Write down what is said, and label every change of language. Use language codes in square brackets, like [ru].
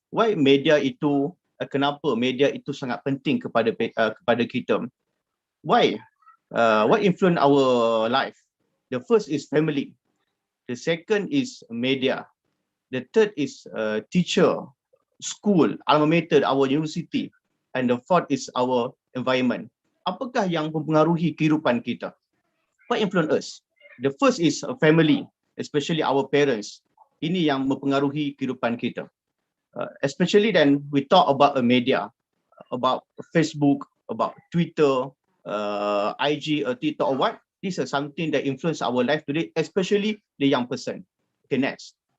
[en] Why [id] media itu, kenapa media itu sangat penting kepada kita? Why? [en] What influence our life? The first is family. The second is media. The third is teacher, school, alma mater, our university. And the fourth is our environment. [id] Apakah yang mempengaruhi kehidupan kita? [en] What influence us? The first is family, especially our parents. [id] Ini yang mempengaruhi kehidupan kita. [en] Especially then we talk about a media, about Facebook, about Twitter, IG or TikTok or what. This is something that influence our life today, especially the young person. Okay, next.